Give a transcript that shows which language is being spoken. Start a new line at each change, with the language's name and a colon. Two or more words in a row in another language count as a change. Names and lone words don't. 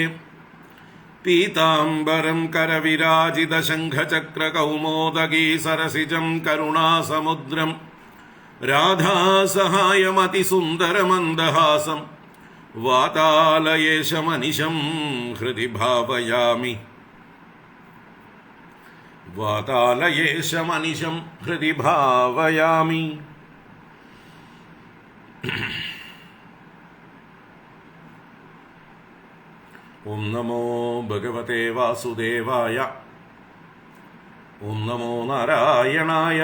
Sanskrit: पीताम्बरं करविराजितशङ्खचक्रकौमोदगी सरसिजं करुणासमुद्रं राधासहायमतिसुन्दरमन्दहासं वातालयेशमनिशं हृदि भावयामि। വാതാലയേശമനിശം ഹൃദി ഭാവയാമി. ഓം നമോ ഭഗവതേ വാസുദേവായ. ഓം നമോ നാരായണായ.